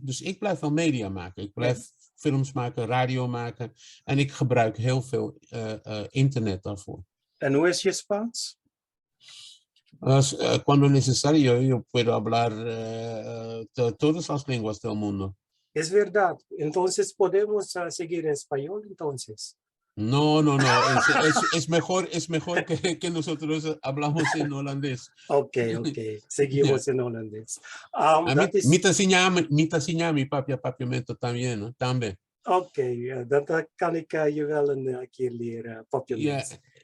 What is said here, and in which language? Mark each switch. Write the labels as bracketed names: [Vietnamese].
[Dutch] Dus ik blijf wel media maken. Ik blijf films maken, radio maken. En ik gebruik heel veel internet daarvoor. En hoe is je Spaans? [Spanish] Cuando necesario, yo puedo hablar todas las lenguas del mundo. Es verdad. Entonces podemos seguir en español, entonces. No. Es mejor que nosotros hablamos en holandés. Ok. Seguimos en holandés. [Papiamento] Mita signami papiamento [Spanish] también, [Papiamento] ¿no? [Spanish] También. [Dutch] Oké, dan kan ik je wel een keer leren, papiamento.